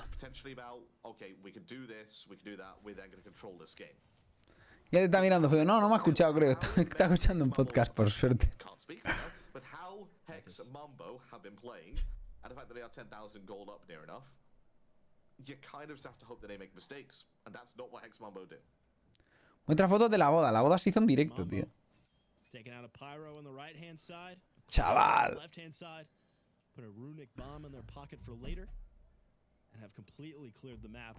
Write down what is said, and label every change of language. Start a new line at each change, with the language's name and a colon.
English: thinking potentially about, okay, we can do this, we can do that, we're then going to control this game.
Spanish: Ya te está mirando feo. No, no me ha escuchado, creo. Está escuchando un podcast, por suerte.
English: Can't speak right now, but how Hex and Mambo have been playing, and the fact that they are 10,000 gold up near enough, you kind of just have to hope that they make mistakes, and that's not what Hex Mambo did.
Spanish: Muestra fotos de la boda. La boda se hizo en directo, tío.
English: Taking out a pyro on the right-hand side.
Spanish: Chaval.
English: Left-hand side. Put a runic bomb in their pocket for later. And have completely cleared the map.